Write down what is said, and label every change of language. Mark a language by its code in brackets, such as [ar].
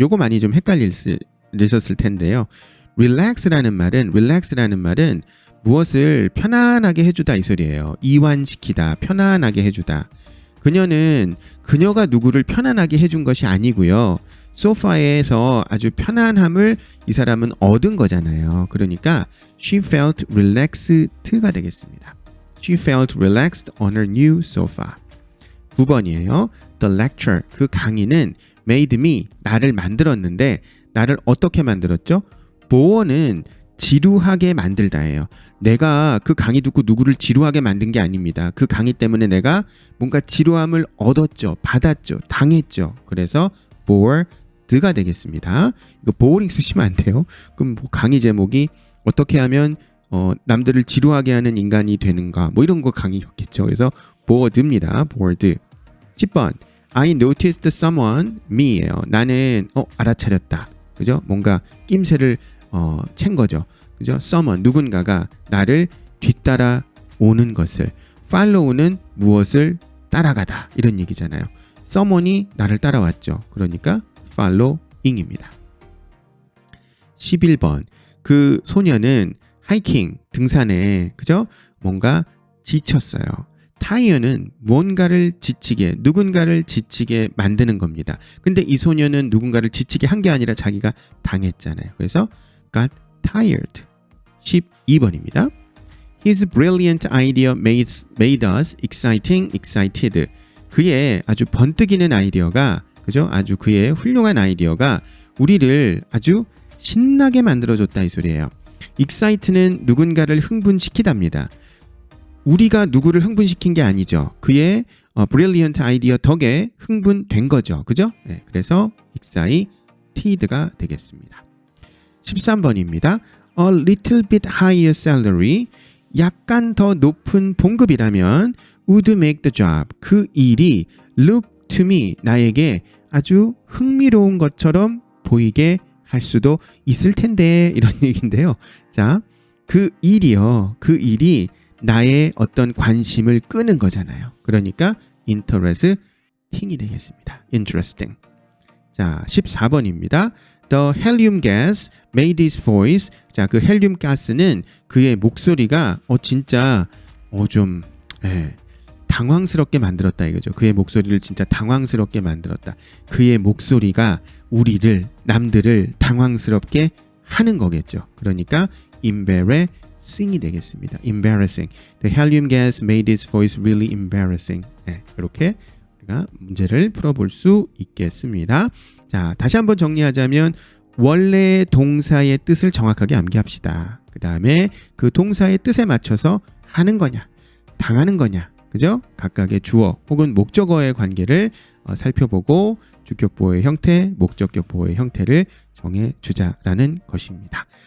[ko] 요거 많이 좀 헷갈리셨을 텐데요. relax라는 말은 무엇을 편안하게 해주다 이 소리예요. 이완시키다, 편안하게 해주다. 그녀가 누구를 편안하게 해준 것이 아니고요. 소파에서 아주 편안함을 이 사람은 얻은 거잖아요. 그러니까 she felt relaxed가 되겠습니다. [en] She felt relaxed on her new sofa. [ko] 9번이에요. [en] The lecture, [ko] 그 강의는 [en] made me, [ko] 나를 만들었는데 나를 어떻게 만들었죠? bore는 지루하게 만들다예요. 내가 그 강의 듣고 누구를 지루하게 만든 게 아닙니다. 그 강의 때문에 내가 뭔가 지루함을 얻었죠. 받았죠. 당했죠. 그래서 bored가 되겠습니다. 이거 boring 쓰시면 안 돼요. 그럼 뭐 강의 제목이 어떻게 하면 남들을 지루하게 하는 인간이 되는가 뭐 이런 거 강의였겠죠. 그래서 bored입니다. [en] bored. 10번 I noticed someone me예요. [ko] 나는 알아차렸다. 그죠? 뭔가 낌새를 챈 거죠. 그죠? someone 누군가가 나를 뒤따라 오는 것을 follow는 무엇을 따라가다 이런 얘기잖아요. someone이 나를 따라왔죠. 그러니까 following입니다. 11번 그 소녀는 하이킹 등산에 그죠? 뭔가 지쳤어요. 타이어는 뭔가를 지치게 누군가를 지치게 만드는 겁니다. 근데 이 소녀는 누군가를 지치게 한 게 아니라 자기가 당했잖아요. 그래서 [en] got tired. [ko] 12번입니다. [en] His brilliant idea made us excited. [ko] 그의 아주 번뜩이는 아이디어가 그죠? 아주 그의 훌륭한 아이디어가 우리를 아주 신나게 만들어줬다 이 소리예요. excite는 누군가를 흥분시키답니다. 우리가 누구를 흥분시킨 게 아니죠. 그의 brilliant 아이디어 덕에 흥분된 거죠. 그죠? 네, 그래서 excited가 되겠습니다. 13번입니다. [en] A little bit higher salary. [ko] 약간 더 높은 봉급이라면 [en] would make the job. [ko] 그 일이 [en] look to me. [ko] 나에게 아주 흥미로운 것처럼 보이게 할 수도 있을 텐데 이런 얘기인데요. 자, 그 일이요. 그 일이 나의 어떤 관심을 끄는 거잖아요. 그러니까 interesting이 되겠습니다. interesting. 자, 14번입니다. [en] The helium gas made his voice. [ko] 자, 그 헬륨 가스는 그의 목소리가 진짜 좀 당황스럽게 만들었다 이거죠. 그의 목소리를 진짜 당황스럽게 만들었다. 그의 목소리가 우리를 남들을 당황스럽게 하는 거겠죠. 그러니까 embarrassing이 되겠습니다. [en] embarrassing. The helium gas made his voice really embarrassing. [ko] 이렇게 우리가 문제를 풀어볼 수 있겠습니다. 자, 다시 한번 정리하자면 원래 동사의 뜻을 정확하게 암기합시다. 그 다음에 그 동사의 뜻에 맞춰서 하는 거냐, 당하는 거냐, 그죠? 각각의 주어 혹은 목적어의 관계를 살펴보고 주격보호의 형태, 목적격보호의 형태를 정해주자라는 것입니다.